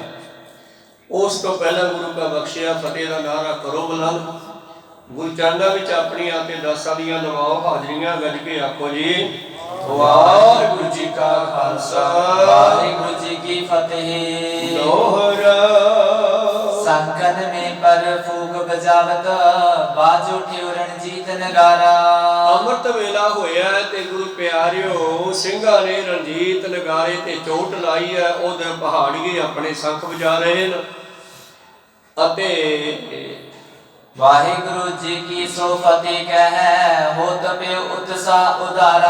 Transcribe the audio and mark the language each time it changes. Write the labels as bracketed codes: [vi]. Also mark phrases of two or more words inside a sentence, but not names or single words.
[pa] ਉਸ ਤੋਂ ਪਹਿਲਾਂ ਗੁਰੂ ਕਾ ਬਖਸ਼ਿਆ ਫਤਿਹ ਦਾ ਨਾਰਾ ਕਰੋ ਬੁਲੰਦ। ਗੁਰੂ ਚਰਨਾਂ ਵਿੱਚ ਆਪਣੀਆਂ ਤੇ ਦਾਸਾਂ ਦੀਆਂ ਲਵਾਓ ਹਾਜ਼ਰੀਆਂ, ਗੱਜ ਕੇ ਆਖੋ ਜੀ ਵਾਹਿਗੁਰੂ ਜੀ ਕਾ ਖਾਲਸਾ ਵਾਹਿਗੁਰੂ ਜੀ ਕੀ ਫਤਿਹ। ਦੋਹਰਾ [bra] संकन में पर फूक बजावत बाज उठियो रणजीत नगारा। [pa] ਅੰਮ੍ਰਿਤ ਵੇਲਾ ਹੋਇਆ ਤੇ ਗੁਰੂ ਪਿਆਰਿਓ ਸਿੰਘਾਂ ਨੇ ਰਣਜੀਤ ਨਗਾਰੇ ਤੇ ਚੋਟ ਲਾਈ ਹੈ। ਉਹਦੇ ਪਹਾੜੀਏ ਆਪਣੇ ਸ਼ੰਖ ਵਜਾ ਰਹੇ ਨੇ ਅਤੇ [bra] ਵਾਹਿਗੁਰੂ ਜੀ ਕੀ ਸੋ ਫਤਿਹ ਕਹਿ ਹੋਤ ਪਿ ਉਤਸਾਹ ਉਦਾਰਾ।